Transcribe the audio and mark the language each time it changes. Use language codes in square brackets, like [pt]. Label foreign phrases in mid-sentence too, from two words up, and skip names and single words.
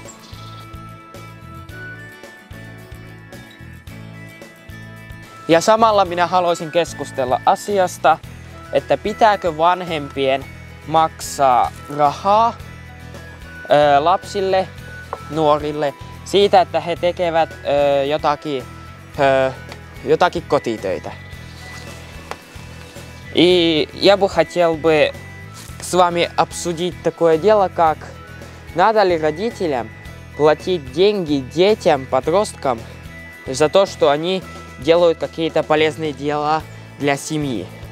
[fi] Ja samalla minä haluaisin keskustella asiasta, että pitääkö vanhempien maksaa rahaa lapsille, nuorille siitä, että he tekevät jotakin kotitöitä. [ru] И я бы хотел бы с вами обсудить такое дело, как надо ли родителям платить деньги детям, подросткам за то, что они делают какие-то полезные дела для семьи.